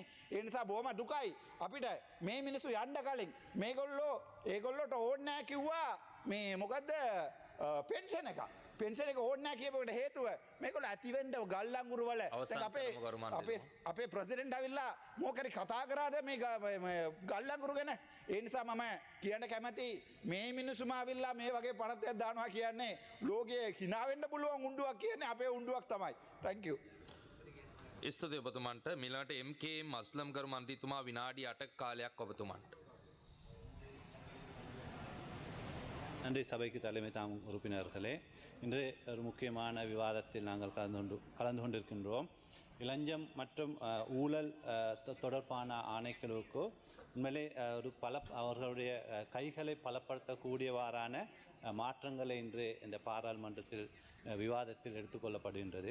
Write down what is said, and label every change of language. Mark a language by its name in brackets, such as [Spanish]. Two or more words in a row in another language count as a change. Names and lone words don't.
[Sinhala] ඒ නිසා බොහොම දුකයි අපිට මේ මිනිස්සු යන්න කලින් ඒගොල්ලෝට ඕනේ නැහැ කිව්වා මේ මොකද්ද පෙන්ෂන් එක ඕනේ නැහැ කියපේකට හේතුව මේගොල්ලෝ ඇතිවෙන්න ගල් අඟුරු වල දැන් අපේ ප්‍රෙසිඩන්ට් ඇවිල්ලා මොකරි කතා කරාද මේ ගල් අඟුරු ගැන. ඒ නිසා මම කියන්න කැමති මේ මිනිස්සුම ඇවිල්ලා මේ වගේ පනතයක් දානවා කියන්නේ ලෝකයේ hina වෙන්න පුළුවන් උණ්ඩුවක් කියන්නේ අපේ උණ්ඩුවක් තමයි. [English] thank you. [Sinhala] ස්තුතියි ඔබතුමන්ට. මිලට MKM අස්ලම් කරු මන්ත්‍රීතුමා විනාඩි 8ක කාලයක් ඔබතුමන්ට. [Tamil] நன்றி சபைக்கு தலைமை தாங்கும் உறுப்பினர்களே, இன்று ஒரு முக்கியமான விவாதத்தில் நாங்கள் கலந்து கொண்டிருக்கின்றோம். இளஞ்சம் மற்றும் ஊழல் தொடர்பான ஆணைக்குழுவுக்கு உண்மையிலே ஒரு அவர்களுடைய கைகளை பலப்படுத்தக்கூடியவாறான மாற்றங்களை இன்று இந்த பாராளுமன்றத்தில் விவாதத்தில் எடுத்துக்கொள்ளப்படுகின்றது.